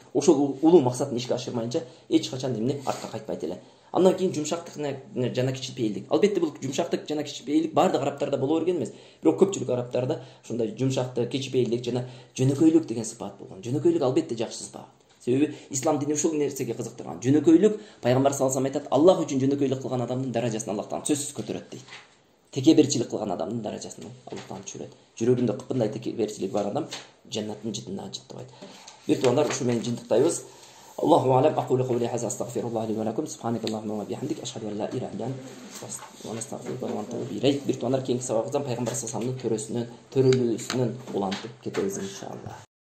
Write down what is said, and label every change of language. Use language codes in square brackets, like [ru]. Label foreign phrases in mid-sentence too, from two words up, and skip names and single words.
[ky] Ошол улуу максатын ишке ашырмайынча эч качан эмне артка кайтпайт эле. Андан кийин жумшактык жана кичипейилдик. Албетте бул жумшактык жана кичипейилдик бардык арабтарда боло берген эмес. Бирок көпчүлүк арабтарда ушундай жумшактык, кичипейилдик жана жөнөкөйлүк деген сыпат болгон. Жөнөкөйлүк албетте жакшы сыпат. Себеби ислам дини ушул нерсеге кызыктырган. Жөнөкөйлүк, пайгамбар [ar] صلى الله عليه وسلم [ky] айтат, Аллах үчүн жөнөкөйлүк кылган адамдын даражасын Аллахтан сөзсүз көтөрөт дейт. Текеберчилик кылган адамдын даражасын Аллахтан түшүрөт. Жүрөгүндө кыпындай текеберчилик бар адам жаннаттын жытына жыттыбайт. Бир туугандар, ушу менен жыйынтыктайбыз. [ar] الله أعلم. أقول قولي هذا أستغفر الله لي ولكم. سبحانك اللهم وبحمدك أشهد أن لا إله إلا أنت أستغفرك وأتوب إليك. [ky] Бир туугандар, кийинки сабагыбыздан пайгамбар [ar] صلى الله عليه وسلم [ky] төрөсүнөн улантып кетебиз иншалла.